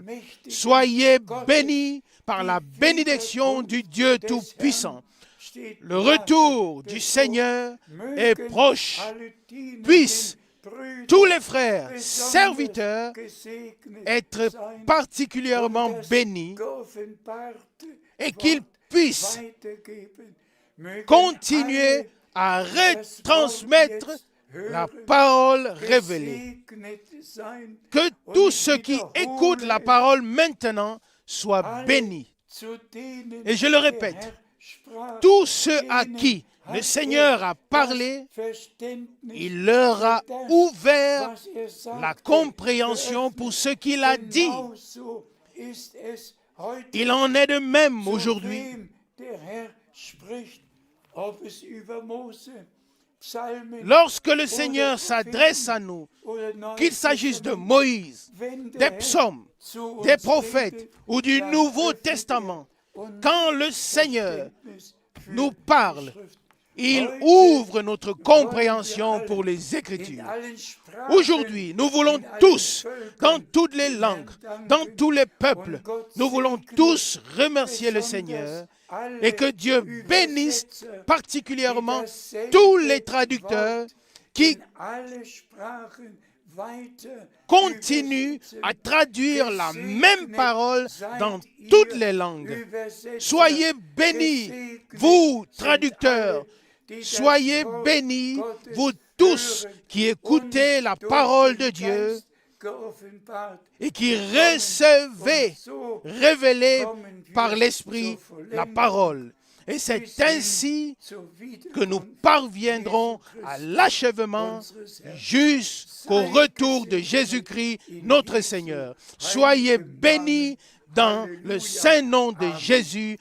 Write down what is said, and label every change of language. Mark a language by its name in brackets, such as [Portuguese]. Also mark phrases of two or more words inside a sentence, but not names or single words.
[French] Soyez bénis par la bénédiction du Dieu Tout-Puissant. Le retour du Seigneur est proche. Puisse [German] Brüder [French] tous les frères, [German] besonders [French] serviteurs, [German] gesegnet [French] être [German] sein [French] particulièrement [German] und das [French] bénis [German] geoffenbarte [French] et qu'ils [German] Wort [French] puissent [German] weitergeben. Mögen [French] continuer [German] alle [French] à [German] das Wort [French] retransmettre [German] jetzt [French] la [German] hören, [French] parole révélée. [German] gesegnet sein [French] Que [German] und [French] tous [German] ich [French] ceux qui [German] wiederhole [French] écoutent la [German] es, [French] parole maintenant soient [German] alle [French] bénis. [German] zu denen [French] Et je le [German] der [French] répète, [German] Herr sprach, [French] tous ceux à [German] denen [French] qui le [German] hat [French] Seigneur a [German] das [French] parlé, [German] Verständnis [French] il leur a [German] für das, [French] ouvert [German] was sagte, [French] la compréhension pour ce qu'il a dit. [German] Genauso ist es heute, [French] Il en est de même [German] zu [French] aujourd'hui. [German] wem der Herr spricht, ob es über Mose, Psalmen [French] Lorsque le [German] oder [French] Seigneur s'adresse à nous, [German] oder Neues [French] qu'il s'agisse de [German] Testament, [French] Moïse, [German] wenn der [French] des [German] Herr [French] psaumes, [German] zu uns [French] des prophètes [German] redet, [French] ou du [German] dann [French] Nouveau [German] öffnet er [French] Testament, [German] uns [French] quand le Seigneur [German] Verständnis für [French] nous [German] die [French] parle, [German] Schrift. [French] il [German] Heute [French] ouvre notre [German] wollen wir [French] compréhension [German] alle [French] pour les [German] in [French] Écritures. [German] allen Sprachen, [French] Aujourd'hui, nous voulons [German] in allen [French] tous, [German] Völkern, [French] dans toutes les [German] dem [French] langues, [German] Herrn [French] dans [German] danken [French] tous les peuples, [German] und Gott [French] nous voulons [German] segne [French] tous remercier le [German] besonders [French] Seigneur [German] alle [French] et que Dieu bénisse [German] Übersetzer, [French] particulièrement [German] die dasselbe [French] tous les traducteurs [German] Wort [French] qui [German] in alle Sprachen weiter [French] continuent [German] übersetzen. [French] à traduire la même [German] Gesegnet [French] parole [German] seid [French] dans [German] ihr [French] toutes les langues. [German] Übersetzer, [French] Soyez bénis, [German] gesegnet [French] vous, [German] sind [French] traducteurs. [German] alle, die das [French] Soyez [German] Wort [French] bénis, [German] Gottes [French] vous tous [German] hören [French] qui écoutez [German] und [French] la [German] durch [French] parole [German] den [French] de Dieu [German] Geist geoffenbart [French] et qui [German] bekommen. [French] recevez, [German] Und so [French] révélez [German] kommen wir [French] par [German] zur [French] l'Esprit la [German] Vollendung [French] parole. Et c'est [German] bis hin [French] ainsi [German] zur [French] que nous [German] Wiederkunft [French] parviendrons [German] Jesu [French] à [German] Christi, [French] l'achèvement [German] unseres Herrn. [French] jusqu'au retour de Jésus-Christ, notre Seigneur. Soyez bénis dans le saint nom de Jésus.